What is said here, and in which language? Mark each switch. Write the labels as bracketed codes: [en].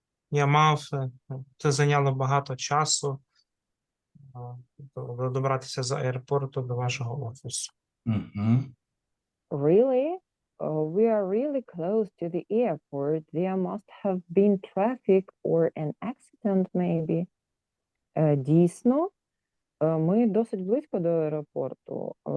[uk] Я мав, це зайняло багато часу добратися з аеропорту до вашого офісу. Мгм. [en] Really? We are really close to the airport. There must have been traffic or an accident, maybe. [uk] Дійсно, ми досить близько до аеропорту.